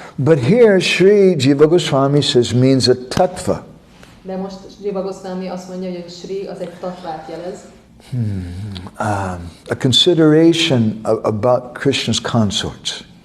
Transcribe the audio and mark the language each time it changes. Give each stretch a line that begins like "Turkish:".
English: But here Shri Jiva Goswami says means a tattva.
Hungarian: De most Jiva Goswami azt mondja, hogy Shri az egy tattvát jelez.
English: A consideration about Krishna's consorts.